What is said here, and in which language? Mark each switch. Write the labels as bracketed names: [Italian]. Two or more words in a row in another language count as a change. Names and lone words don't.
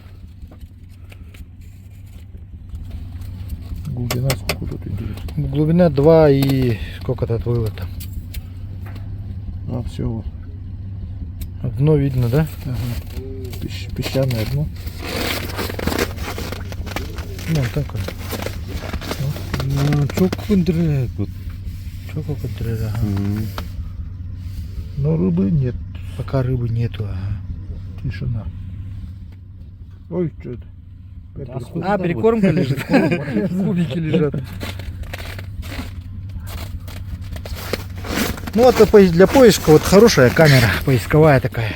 [Russian] Глубина сколько тут интересно? Глубина 2 и сколько-то отвыло там. А, все. Дно видно, да? Песчаное дно. Ну, такое. Çok kunduraya bu. Что как Но рыбы нет. Пока рыбы нету. Тишина. Ой, что это? А, перекормка лежит. Кубики лежат. Ну вот для поиска вот хорошая камера поисковая такая.